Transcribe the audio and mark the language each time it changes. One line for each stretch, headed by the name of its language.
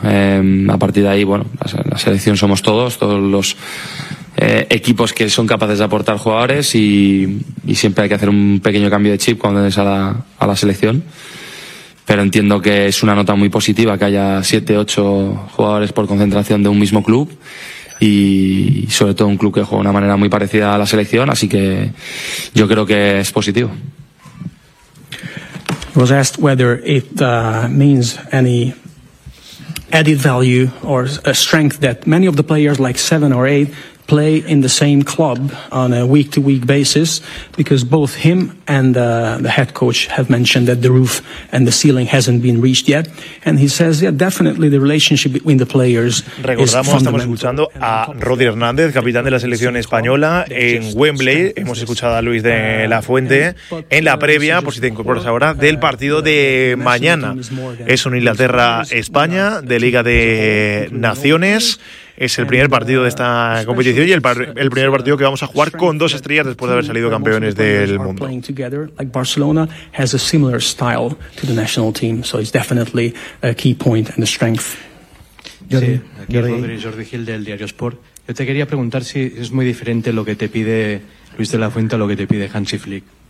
Spanish: A partir de ahí, bueno, la selección somos todos los equipos que son capaces de aportar jugadores y siempre hay que hacer un pequeño cambio de chip cuando entres a la selección. Pero entiendo que es una nota muy positiva que haya 7-8 jugadores por concentración de un mismo club y sobre todo un club que juega de una manera muy parecida a la selección, así que yo creo que es positivo.
English: I was asked whether it means any added value or a strength that many of the players, like 7 or 8, play in the same club on a week-to-week basis, because both him and the head coach have mentioned that the roof and the ceiling hasn't been reached yet. And he says, yeah, definitely the relationship between the players is fundamental.
Spanish: Estamos escuchando a Rodri Hernández, capitán de la selección española en Wembley. Hemos escuchado a Luis de la Fuente en la previa, por si te incorporas ahora, del partido de mañana. Es un Inglaterra-España de Liga de Naciones. Es el primer partido de esta competición y el primer partido que vamos a jugar con dos estrellas después de haber salido campeones del mundo.
English: Like Barcelona has a similar style to the national team, so it's definitely a key point and a strength.
Spanish: Sí, aquí Jordi Gil del Diario Sport. Yo te quería preguntar si es muy diferente lo que te pide Luis de la Fuente a lo que te pide Hansi Flick.